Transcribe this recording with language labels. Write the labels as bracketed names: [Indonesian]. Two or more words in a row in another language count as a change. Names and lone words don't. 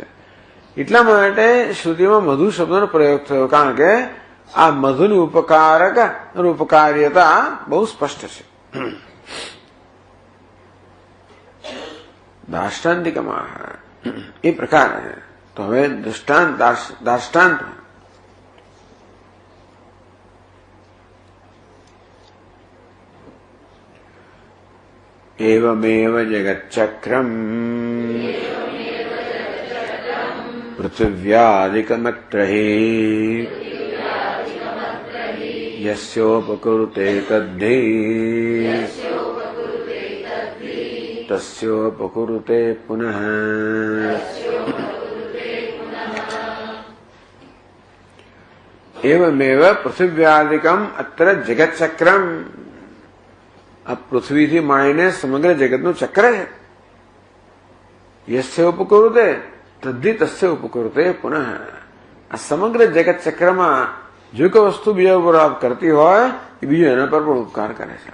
[Gujarati] એટલા માટે શ્રુતિમાં મધુ શબ્દનો પ્રયોગ થયો, કારણ કે આ મધુની ઉપકારક અને ઉપકાર્યતા બહુ સ્પષ્ટ છે. દાષ્ટાંતિકમાં એ પ્રકારે. તો હવે દાષ્ટાંત [Sanskrit] एवमेव जगच्चक्रम् पृथिव्यादिकमत्र हि यस्योपकुरुते तद्धि तस्योपकुरुते पुनः. एवमेव पृथिव्यादिकम् अत्र जगच्चक्रम्. [Gujarati] આ પૃથ્વીથી માંડીને સમગ્ર જગતનું ચક્ર છે. [Sanskrit] यस्य उपकृते तद्धि तस्य उपकृते पुनः. [Gujarati] આ સમગ્ર જગત ચક્રમાં જો કોઈ વસ્તુ બીજા ઉપર કરતી હોય એ બીજું એના પર પણ ઉપકાર કરે છે.